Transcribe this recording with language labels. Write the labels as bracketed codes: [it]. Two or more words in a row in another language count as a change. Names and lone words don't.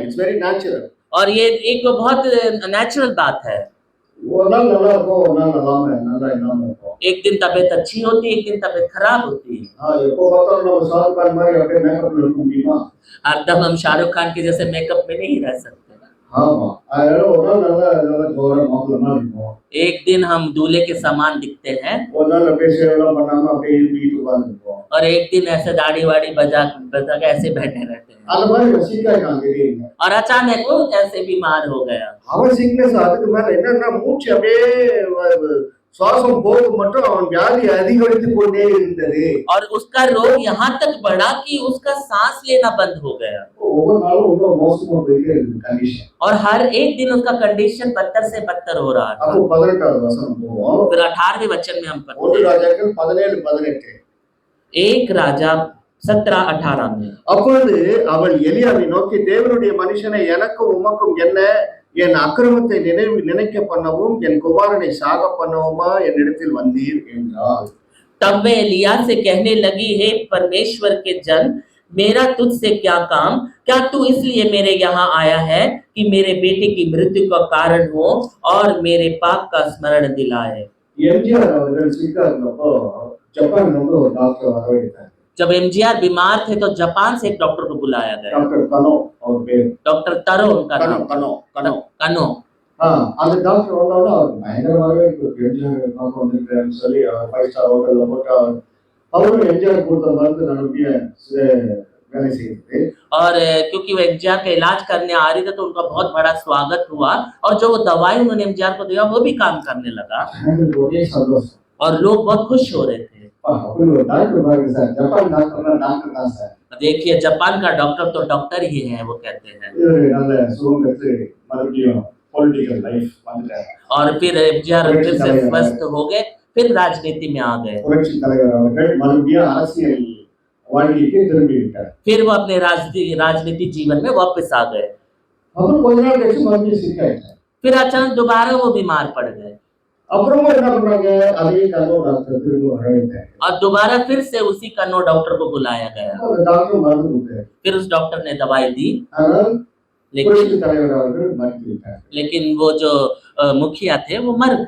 [en] It's very natural. [hi] और ये एक बहुत नेचुरल बात है। [ta] ஒரு நாள் நல்லா இருக்கும், ஒரு நாள் நல்லா இல்லாம இருக்கும். [hi] एक दिन तबीयत अच्छी होती है, एक दिन तबीयत खराब होती है। [ta] எப்போ பார்த்தாலும் நம்ம ஷாருக் கான் மாதிரி அப்படியே மேக்கப்ல இருக்க முடியுமா? [hi] एकदम हम शाहरुख खान के जैसे मेकअप में नहीं रह सकते। [ta] ஆமா. அதனால ஒரு நாள் நல்லா ஜோரா மாப்பிள்ள மாதிரி இருக்கும். [hi] एक दिन हम दूल्हे के समान दिखते हैं [ta] ஒரு நாள் அப்படியே சேவெல்லாம் பண்ணாம அப்படியே இருந்துட்டு உட்கார்ந்துருப்போம். [hi] और एक दिन ऐसे दाढ़ी वाड़ी बजा बजा के ऐसे बैठे रहते हैं। [ta] அந்த மாதிரி சிக்காயிட்டான் திடீர்னு. [hi] और अचानक वो ऐसे बीमार हो गया। [ta] அவன் சிக்னஸ் அதுக்கு மேல என்னன்னா மூச்சு அப்படியே சுவாசம் போகும் மட்டும் அவன் வியாதி அதிகரித்து கொண்டே இருந்தது. [hi] और उसका रोग यहाँ तक बढ़ा कि उसका सांस लेना बंद हो गया। [ta] ஒவ்வொரு நாளும் ரொம்ப மோசமா போயிட்டே இருக்கு கண்டிஷன். [hi] और हर एक दिन उसका कंडीशन बदतर से बदतर हो रहा था। [ta] அப்போ 18வது வசனம் போவோம். [hi] फिर 18वें वचन में हम पढ़ते 1 हैं, [ta] ராஜாக்கள் 17:18. [hi] 1 राजा 17:18 में। [ta] அப்பொழுது அவள் எலியாவை நோக்கி, தேவனுடைய மனுஷனை எனக்கும் உமக்கும் என்ன, என் அக்கிரமத்தை நினைக்க பண்ணவும் என் குமாரனை சாக பண்ணவுமா என்னிடத்தில் வந்தீர் என்றாள். [hi] तब वे एलिया से कहने लगी, हे परमेश्वर के जन, मेरा तुझसे क्या काम? क्या तू इसलिए मेरे यहाँ आया है कि मेरे बेटे की मृत्यु का कारण हो और मेरे पाप का स्मरण दिलाए? [ta] எம்ஜிஆர் அவர்கள் சிக்கா இருந்தப்போ ஜப்பான் வந்து ஒரு டாக்டர் வரவழைத்தார். [hi] जब एमजीआर बीमार थे तो जापान से एक डॉक्टर को बुलाया गया। [ta] டாக்டர் கனோ அவர் பேர். [hi] डॉक्टर तरो उनका नाम। कनो। [ta] அந்த டாக்டர் வந்தோட அவர் பயங்கரமாகவே எம்ஜிஆர் பார்க்க வந்திருக்காருன்னு சொல்லி அவர் 5 [en] star hotel [ta] போட்டு அவரும் எம்ஜிஆர் கொடுத்த மருந்து நல்லபடியா வேலை செய்யுது. [hi] और क्योंकि वो एमजीआर का इलाज करने आ रही थी तो उनका बहुत बड़ा स्वागत हुआ और जो वो दवाई उन्होंने एमजीआर को दिया वो भी काम करने लगा [ta] ஒரே சந்தோஷம். [hi] और लोग बहुत खुश हो रहे थे। [ta] அப்படி ஒரு டாக்டர் பாருங்க சார், ஜப்பான் டாக்டர்னா டாக்டர் தான் சார். [hi] देखिए जापान का डॉक्टर तो डॉक्टर ही है, वो कहते हैं। [ta] நல்ல சுகம் பெற்று மறுபடியும் [en] political life [ta] வந்துட்டார். [hi] और फिर एमजीआर फिर से स्वस्थ हो गए, फिर राजनीति में आ गए। [ta] புரட்சி தலைவர் அவர்கள் மறுபடியும் அரசியல் வாழ்க்கைக்கு திரும்பி விட்டார். [hi] फिर वो अपने राजनीति जीवन में वापस आ गए। [ta] அப்புறம் கொஞ்ச நாள் கழிச்சு மறுபடியும் சிக்காயிட்டார். [hi] फिर अचानक दोबारा वो बीमार पड़ गए [ta] அப்புறமா என்ன பண்றாங்க, அதே கனோ டாக்டர் திரும்ப வரவழைத்தார். [hi] और दोबारा फिर से उसी कन्नो डॉक्टर को बुलाया गया। [ta] அந்த டாக்டர் மருந்து கொடுத்தார். [hi] फिर उस डॉक्टर ने दवाई दी, [ta] ஆனால் [hi] लेकिन [ta] புரட்சி தலைவர் அவர்கள் மறுத்து விட்டார். [hi] वो जो मुखिया थे वो मर गए।